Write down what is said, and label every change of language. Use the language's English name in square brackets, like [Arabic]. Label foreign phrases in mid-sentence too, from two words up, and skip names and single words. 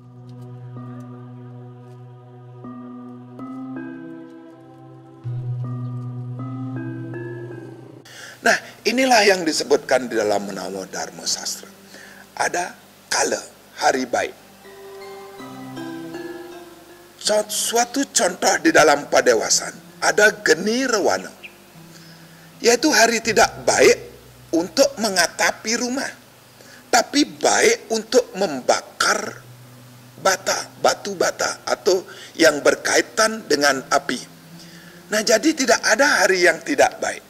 [Indonesian] Nah, inilah yang disebutkan di dalam Menawa Dharma Sastra. Ada kala, hari baik. Suatu contoh di dalam padewasan, ada geni rewana, yaitu hari tidak baik untuk mengatapi rumah, tapi baik untuk membakar batu bata atau yang berkaitan dengan api. Nah, jadi tidak ada hari yang tidak baik.